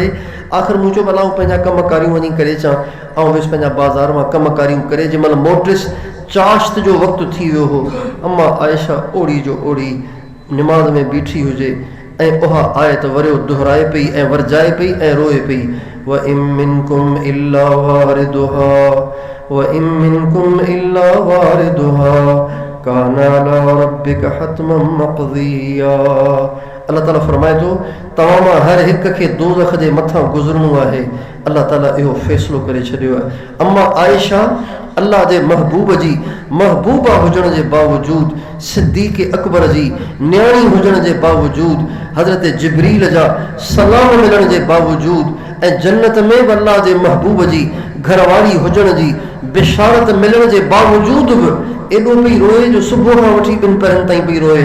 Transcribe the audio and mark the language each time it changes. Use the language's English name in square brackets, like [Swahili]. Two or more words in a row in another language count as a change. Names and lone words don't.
[Sindhi] आख़िर मूं चयो भला पंहिंजा कम कारियूं वञी करे अचां। ऐं वियुसि पंहिंजा बाज़ार मां कम कारियूं करे, जंहिंमहिल मोटियुसि चाश्त जो वक़्तु थी वियो हो। अम्मा आयशा ओड़ी जो ओड़ी निमाज़ में बीठी हुजे ऐं उहा आयत वरियो दुहराए पई ऐं वरजाए पई ऐं रोए पई, [Arabic] وإن منكم إلا واردها وإن منكم إلا واردها كان على ربك حتما مقضيا. [Sindhi] अल्लाह ताला फरमाए थो, तव्हां मां हर हिक खे दोज़ख जे मथां गुज़रणो आहे। अल्लाह ताला इहो फ़ैसिलो करे छॾियो आहे। अम्मा आयशा अल्लाह जे महबूब जी महबूबा हुजण जे बावजूद, सिद्दीक़ अकबर जी न्याणी हुजण जे बावजूद, हज़रत जिब्रील जा सलाम मिलण जे बावजूद ऐं जन्नत में बि अल्लाह जे महबूब जी घरवारी हुजण जी बिशारत मिलण जे बावजूद बि एॾो पई रोए जो सुबुह खां वठी 2 पहरनि ताईं पई रोए।